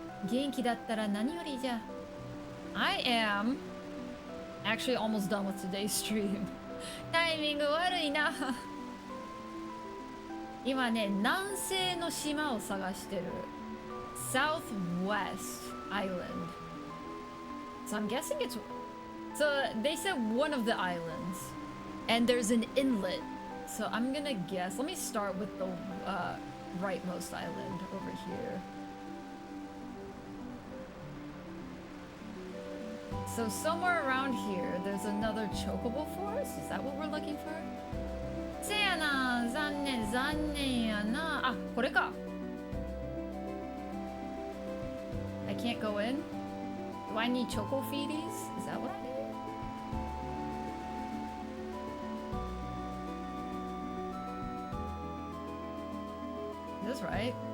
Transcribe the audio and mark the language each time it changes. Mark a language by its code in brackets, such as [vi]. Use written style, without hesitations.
[ja] 元気だったら何よりじゃ。 [en] I am actually almost done with today's stream. [ja] タイミング悪いな。今ね、南西の島を探してる。 [en] Southwest Island. So I'm guessing it's... So they said one of the islands. And there's an inlet. So I'm gonna guess. Let me start with the rightmost island over here. So somewhere around here, there's another chocobo forest? Is that what we're looking for? [ja] せやな、残念、残念やな。あ、これか。 [en] I can't go in? Do I need choco feedies? Is that what I need? Is this right?